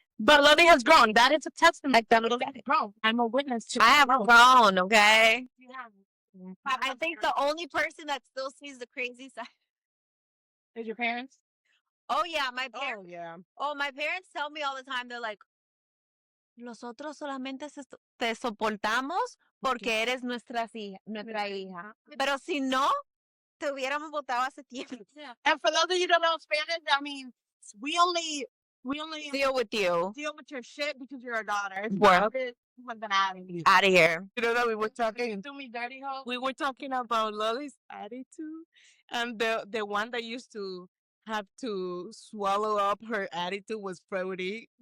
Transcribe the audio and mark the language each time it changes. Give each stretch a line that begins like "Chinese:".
English: But Lily has grown. That is a testament that Lily has grown. I'm a witness to I have growth. grown, okay? Yeah. I think the only person that still sees the crazy side. Is your parents? Oh yeah, my parents. Oh, yeah. Oh, my parents tell me all the time.
Spanish: They're like, nosotros solamente te soportamos porque eres nuestra hija. Pero si no, te hubiéramos votado hace tiempo.
English: Yeah. And for those of you who don't know Spanish, I mean, we only Deal with you. deal with your shit because you're a daughter. Well, out of here. You know that we were talking. Do me dirty, hoe. We were talking about Lolly's attitude, and the one that used to have to swallow up her attitude was Freddie.